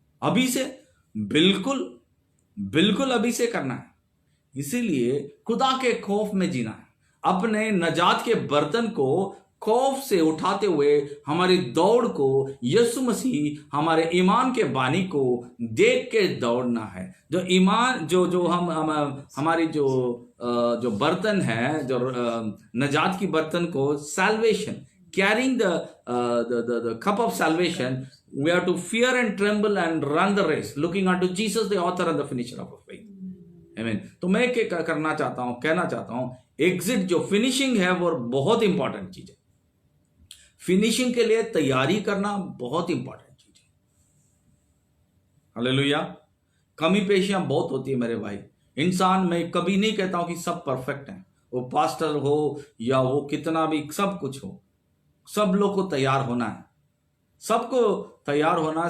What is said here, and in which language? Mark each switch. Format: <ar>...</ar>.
<hi>अभी से, बिल्कुल बिल्कुल अभी से करना है। इसीलिए खुदा के खौफ में जीना है। अपने नजात के बर्तन को खौफ से उठाते हुए हमारी दौड़ को यीशु मसीह हमारे ईमान के बानी को देख के दौड़ना है। जो ईमान जो हम हमारी जो बर्तन है, जो नजात की बर्तन को,</hi> <en>Salvation, carrying the cup of salvation, we have to fear and tremble and run the race looking unto Jesus the author and the finisher of our faith. Amen.</en> <hi>तो मैं क्या करना चाहता हूं, कहना चाहता हूं, एग्जिट जो फिनिशिंग है वो बहुत इंपॉर्टेंट चीज है। फिनिशिंग के लिए तैयारी करना बहुत इंपॉर्टेंट चीज है। हालेलुया। कमी पेशियां बहुत होती है मेरे भाई। इंसान, मैं कभी नहीं कहता हूं कि सब परफेक्ट हैं, वो पास्टर हो या वो कितना भी सब कुछ हो, सब लोग को तैयार होना है, सबको तैयार होना है।</hi>